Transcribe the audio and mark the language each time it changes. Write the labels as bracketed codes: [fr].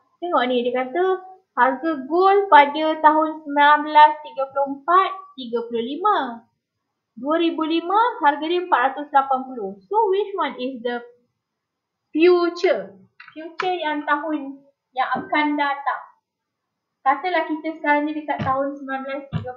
[ms] Tengok ni, dia kata harga gold pada tahun 1934, 35. 2005, harga dia 480. [en] So, which one is the future? [ms] Future yang tahun yang akan datang. Katalah kita sekarang ni dekat tahun 1934.